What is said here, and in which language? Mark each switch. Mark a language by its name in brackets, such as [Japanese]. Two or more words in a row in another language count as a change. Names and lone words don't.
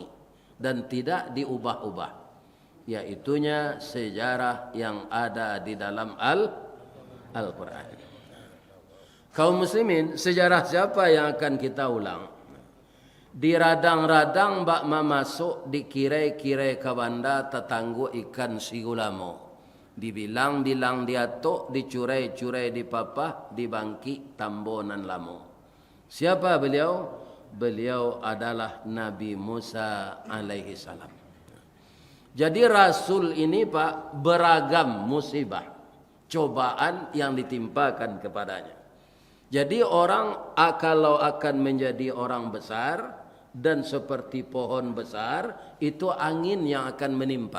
[Indonesian] Dan tidak diubah-ubah. Yaitunya sejarah yang ada di dalam Al-Quran. Kaum muslimin, sejarah siapa yang akan kita ulang? [Minangkabau] Di radang-radang bak masuk di kirai-kirai kabanda tetanggu ikan sigulamo. Dibilang-bilang diatuk, dicurai-curai di papah, dibangki tambonan lamo. [Indonesian] Siapa beliau? Beliau adalah Nabi Musa [Arabic] alaihi salam. [Indonesian] Jadi Rasul ini Pak beragam musibah, cobaan yang ditimpakan kepadanya. Jadi orang kalau akan menjadi orang besar dan seperti pohon besar, itu angin yang akan menimpa.